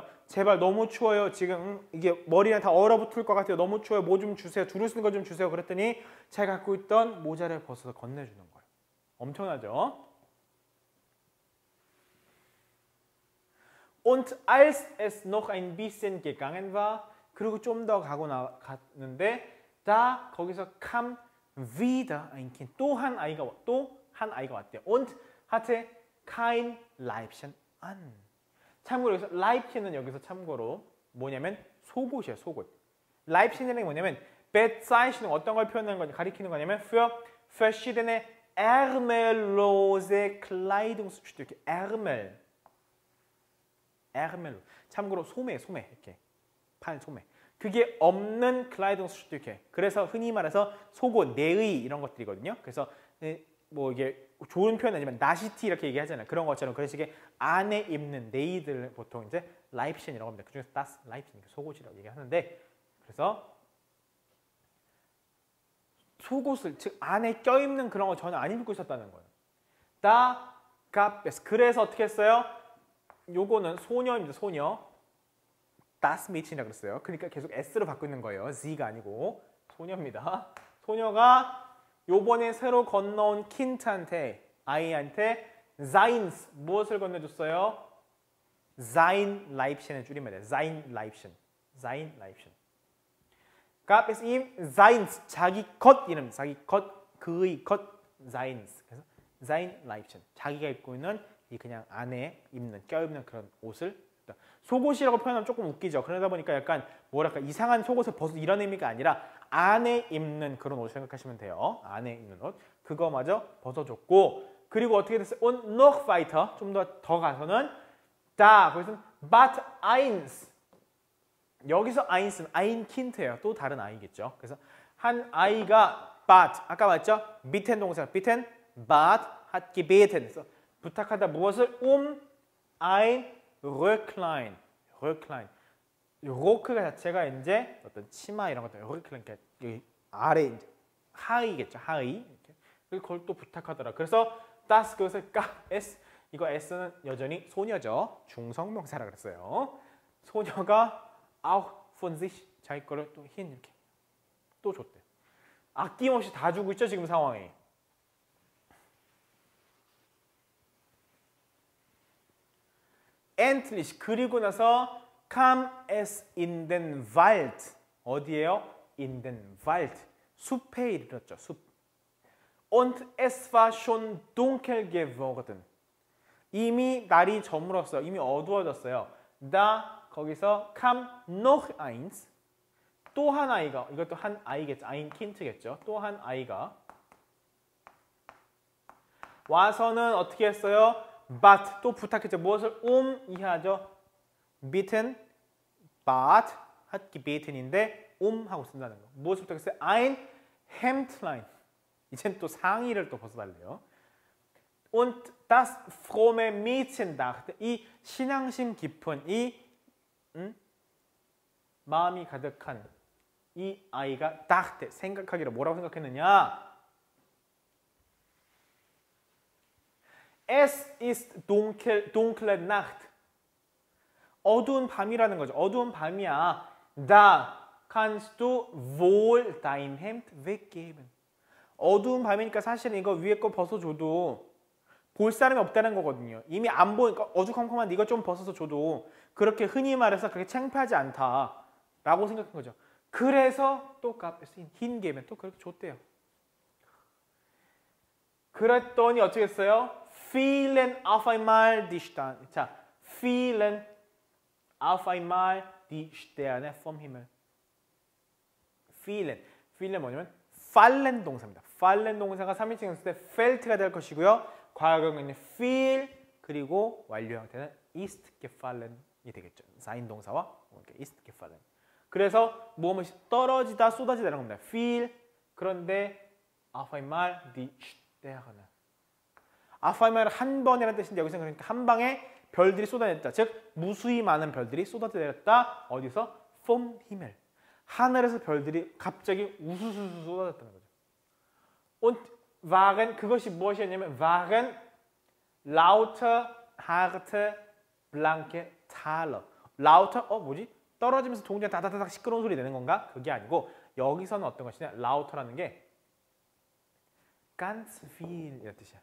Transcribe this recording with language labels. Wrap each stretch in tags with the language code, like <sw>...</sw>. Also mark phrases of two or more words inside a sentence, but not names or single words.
<ko>제발 너무 추워요. 지금 이게 머리랑 다 얼어붙을 것 같아요. 너무 추워요. 뭐 좀 주세요. 두루 쓰는 거 좀 주세요. 그랬더니 자기가 갖고 있던 모자를 벗어서 건네주는 거예요. 엄청나죠?</ko> <de>Und als es noch ein bisschen gegangen war,</de> <ko>그리고 좀 더 갔는데 da 거기서</ko> <de>kam wieder ein Kind.</de> <ko>또 한 아이가 왔대요.</ko> <de>Und hatte kein Leibchen an.</de> <ko>참고로 여기서 Leibchen은 여기서 참고로 뭐냐면 속옷이에요. 속옷. Leibchen이라는 게 뭐냐면 Bezeichnung 어떤 걸 표현하는 거냐 가리키는 거냐면</ko> <de>für verschiedene ärmellose Kleidungsstücke. ärmel.</de> <ko>참고로 소매 이렇게 팔 소매. 그게 없는 Kleidungsstücke. 그래서 흔히 말해서 속옷, 내의 이런 것들이거든요. 그래서 뭐 이게 좋은 표현 아니면 나시티 이렇게 얘기하잖아요. 그런 것처럼 그런 식의 안에 입는 내의들 보통 이제 라이프션이라고 합니다. 그중에서 das 라이프션 속옷이라고 얘기하는데 그래서 속옷을 즉 안에 껴입는 그런 거 전혀 안 입고 있었다는 거예요.</ko> <de>Da gab es.</de> <ko>그래서 어떻게 했어요? 요거는 소녀입니다. 소녀.</ko> <de>das Mädchen</de> <ko>이라고 그랬어요. 그러니까 계속 S로 바꾸고 있는 거예요. Z가 아니고 소녀입니다. 소녀가 요번에 새로 건너온 킨트한테 아이한테 seins 무엇을 건네줬어요?</ko> <de>sein Leibchen</de> <ko>을 줄이면 돼.</ko> <de>sein Leibchen. sein Leibchen. gab es ihm seins</de> <ko>자기 것 이름 자기 것 그의 것</ko> <de>seins.</de> <ko>그래서 sein Leibchen. 자기가 입고 있는 이 그냥 안에 입는 껴입는 그런 옷을 속옷이라고 표현하면 조금 웃기죠. 그러다 보니까 약간 뭐랄까 이상한 속옷을 벗어 이런 의미가 아니라 안에 입는 그런 옷을 생각하시면 돼요. 안에 입는 옷. 그거마저 벗어줬고 그리고 어떻게 됐어요?</ko> <de>Und noch weiter</de> <ko>좀 더 가서는 da 거기서는</ko> <de>but eins</de> <ko>여기서 eins는</ko> <de>ein Kind</de> <ko>예요. 또 다른 아이겠죠. 그래서 한 아이가 but 아까 맞죠?</ko> <de>bitten 동사 bitten but hat gebeten</de> <ko>그래서 부탁하다 무엇을</ko> <de>ein Röcklein, Röcklein.</de> <ko>로크가 자체가 이제 어떤 치마 이런 것들, Röcklein, 여기 아래 이제 하의겠죠, 하의. 그리고 그걸 또 부탁하더라. 그래서 das 그것을 s 이거 s는 여전히 소녀죠, 중성명사라 그랬어요. 소녀가</ko> <de>auch von sich</de> <ko>자기 거를 또 hin 이렇게 또 줬대. 아낌없이 다 주고 있죠 지금 상황이.</ko> <de>endlich</de> <ko>그리고 나서</ko> <de>kam es in den Wald 어디에요? in den Wald</de> <ko>숲에 이르렀죠. 숲.</ko> <de>und es war schon dunkel geworden</de> <ko>이미 날이 저물었어요. 이미 어두워졌어요. da 거기서</ko> <de>kam noch eins</de> <ko>또 한 아이가 이것도 한 아이겠죠.</ko> <de>ein Kind겠죠.</de> <ko>또 한 아이가 와서는 어떻게 했어요? but 또 부탁했죠. 무엇을 이해하죠?</ko> <de>bitten, but, hat gebeten</de> <ko>인데 하고 쓴다는 거. 무엇을 부탁했어요?</ko> <de>ein Hemdlein.</de> <ko>이젠 또 상의를 또 벗어달래요.</ko> <de>und das fromme Mädchen dachte</de> <ko>이 신앙심 깊은 이 마음이 가득한 이 아이가 dachte 생각하기로 뭐라고 생각했느냐?</ko> <de>Es ist dunkle Nacht.</de> <ko>어두운 밤이라는 거죠. 어두운 밤이야.</ko> <de>Da kannst du wohl dein Hemd weggeben.</de> <ko>어두운 밤이니까 사실은 이거 위에 거 벗어줘도 볼 사람이 없다는 거거든요. 이미 안 보니까 어두컴컴한데 이거 좀 벗어서 줘도 그렇게 흔히 말해서 그렇게 창피하지 않다라고 생각한 거죠. 그래서 또 흰 개면 또 그렇게 줬대요. 그랬더니 어떻게 했어요?</ko> <de>fielen auf einmal die Sterne. 자, fielen auf einmal die Sterne vom Himmel.</de> <ko>fielen 뭐냐면 fallen 동사입니다. fallen 동사가 3인칭 했을 때 felt가 될 것이고요. 과거형은 fiel 그리고 완료 형태는</ko> <de>ist gefallen</de> <ko>이 되겠죠. sein 동사와</ko> <de>ist gefallen.</de> <ko>그래서 무엇이 떨어지다 쏟아지다는 겁니다. fiel 그런데</ko> <de>auf einmal die Sterne.</de> <ko>아파이마는 한 번이라는 뜻인데 여기서 그러니까 한 방에 별들이 쏟아냈다. 즉 무수히 많은 별들이 쏟아내렸다. 어디서?</ko> <de>vom Himmel.</de> <ko>하늘에서 별들이 갑자기 우수수수 쏟아졌다는 거죠.</ko> <de>und waren</de> <ko>그것이 무엇이었냐면</ko> <de>waren lauter harte blanke Taler.</de> <ko>lauter 뭐지? 떨어지면서 동전 다다다닥 시끄러운 소리 내는 건가? 그게 아니고 여기서는 어떤 것이냐? lauter라는 게</ko> <de>ganz viel</de> <ko>이라는 뜻이야.</ko>